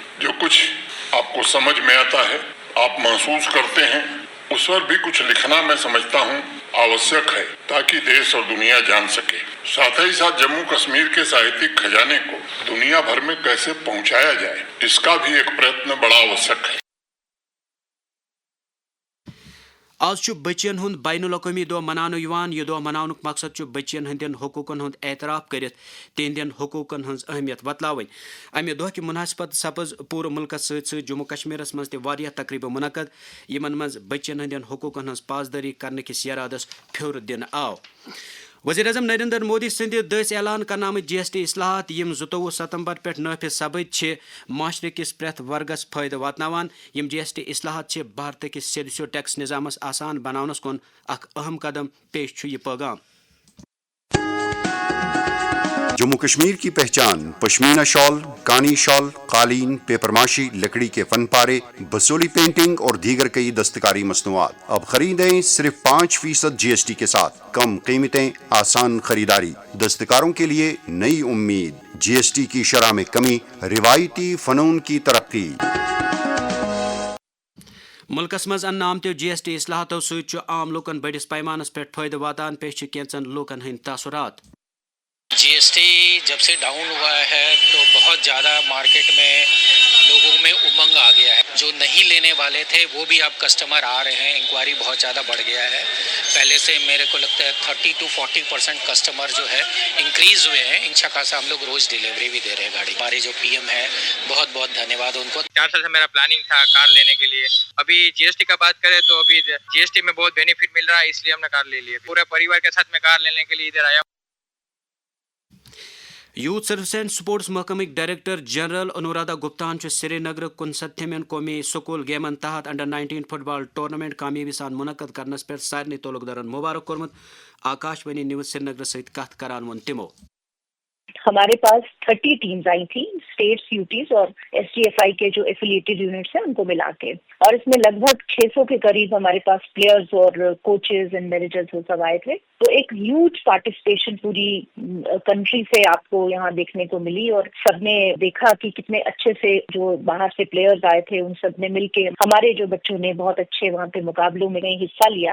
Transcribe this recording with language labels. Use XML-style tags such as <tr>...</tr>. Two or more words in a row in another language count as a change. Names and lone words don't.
<ur>جو کچھ آپ کو سمجھ میں آتا ہے, آپ محسوس کرتے ہیں, اس پر بھی کچھ لکھنا میں سمجھتا ہوں آوشک ہے تاکہ دیش اور دنیا جان سکے. ساتھ ہی ساتھ جموں کشمیر کے ساہتک خزانے کو دنیا بھر میں کیسے پہنچایا جائے اس کا بھی ایک پریتن بڑا آوشک ہے.</ur> <ks>آز چھُ بچین ہُند بین الاقوامی دۄہ مناونہٕ یِوان. یہِ دۄہ مناونُک مقصد چھُ بچین ہٕنٛدٮ۪ن حقوٗقن ہُنٛد اعتراف کٔرِتھ تِہنٛدٮ۪ن حقوٗقن ہٕنٛز اہمیت وتلاوٕنۍ. امہِ دۄہ کہِ مُناسبت سپٕز پوٗرٕ مُلکس سۭتۍ سۭتۍ جموں کشمیٖرس منٛز تہِ واریاہ تقریٖبہٕ مُنعقد یِمن منٛز بچین ہٕنٛدٮ۪ن حقوٗقن ہٕنٛز پاسدٲری کرنہٕ کِس یرادس پھیوٚر دِنہٕ آو. وزیر اعظم نریندر مودی سٕنٛدِ دٔسۍ اعلان کرنہٕ آمٕتۍ جی ایس ٹی اصلاحات یِم 22 ستمبر پٮ۪ٹھ نٲفِظ سپٕدۍ چھِ معاشرٕ کِس پرٛٮ۪تھ ورگس فٲیدٕ واتناوان. یِم جی ایس ٹی اصلاحات چھِ بھارتہٕ کِس سیٚدِسیوٚد ٹیکس نظامس آسان بناونس کُن اکھ اہم قدم. پیش چھُ یہِ پیغام.</ks> <ur>جموں کشمیر کی پہچان پشمینہ شال, کانی شال, قالین, پیپر ماشی, لکڑی کے فن پارے, بسولی پینٹنگ اور دیگر کئی دستکاری مصنوعات. اب خریدیں صرف 5% جی ایس ٹی کے ساتھ. کم قیمتیں, آسان خریداری. دستکاروں کے لیے نئی امید. جی ایس ٹی کی شرح میں کمی, روایتی فنون کی ترقی.</ur> <ks>ملکس منٛز اننہٕ آمتیو جی ایس ٹی اصلاحاتو سۭتۍ چھُ عام لوٗکن بٔڑِس پیمانس پٮ۪ٹھ فٲیدٕ واتان. پیش چھِ کینٛژن لوٗکن ہٕنٛدۍ تاثرات.</ks> <ur>جی ایس ٹی جب سے ڈاؤن ہوا ہے تو بہت زیادہ مارکیٹ میں لوگوں میں امنگ آ گیا ہے. جو نہیں لینے والے تھے وہ بھی اب کسٹمر آ رہے ہیں. انکوائری بہت زیادہ بڑھ گیا ہے. پہلے سے میرے کو لگتا ہے 30 to 40% کسٹمر جو ہے انکریز ہوئے ہیں. اچھا خاصا ہم لوگ روز ڈیلیوری بھی دے رہے ہیں گاڑی. ہمارے جو پی ایم ہے بہت بہت دھنیہ واد ان کو. 4 سال سے میرا پلاننگ تھا کار لینے کے لیے. ابھی جی ایس ٹی کا بات کریں تو ابھی جی ایس ٹی میں بہت بینیفٹ مل رہا ہے, اس لیے ہم نے کار لے لی. پورے پریوار کے ساتھ میں کار لینے کے لیے ادھر آیا.</ur> <ks>یوتھ سروس اینڈ سپورٹس محکمٕکۍ ڈائریکٹر جنرل انورادا گپتاہن چھُ سری نگر 69 قومی سکوٗل گیمن تحت انڈر-19</ks> <en>football tournament</en> <ks>کامیٲبی سان مُنعقد کرنس پٮ۪ٹھ سارنٕے تعلقدارن مبارک کوٚرمُت. آکاش وانی نیوز سری نگر سۭتۍ کتھ کران ووٚن تِمو.</ks> <ur>ہمارے پاس 30 ٹیمز آئی تھیں, اسٹیٹس, یوٹیز اور ایس ٹی ایف آئی کے جو ایفیلیٹڈ یونٹس ہیں ان کو ملا کے, اور اس میں لگ بھگ 600 کے قریب ہمارے پاس پلیئرز اور</ur> <en>coaches and managers</en> <ur>وہ سب آئے تھے. تو ایک</ur> <en>huge participation</en> <ur>پوری کنٹری سے آپ کو یہاں دیکھنے کو ملی, اور سب نے دیکھا کہ کتنے اچھے سے جو باہر سے پلیئرز آئے تھے ان سب نے مل کے ہمارے جو بچوں نے بہت اچھے وہاں پہ مقابلوں میں حصہ لیا.</ur>